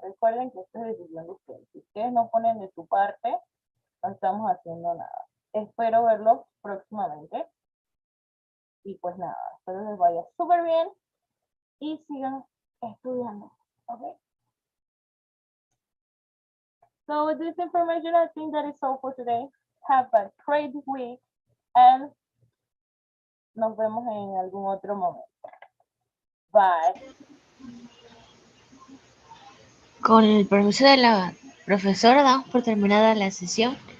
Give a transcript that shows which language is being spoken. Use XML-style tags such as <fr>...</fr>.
<es>Recuerden que esto es decisión de ustedes. Si ustedes no ponen de su parte, no estamos haciendo nada. Espero verlos próximamente. Y pues nada, espero les vaya súper bien y sigan estudiando. Ok.</es> <en>So with this information, I think that is all for today. Have a great week and</en> <es>nos vemos en algún otro momento.</es> <en>Bye.</en> <es>Con el permiso de la profesora, damos por terminada la sesión.</es>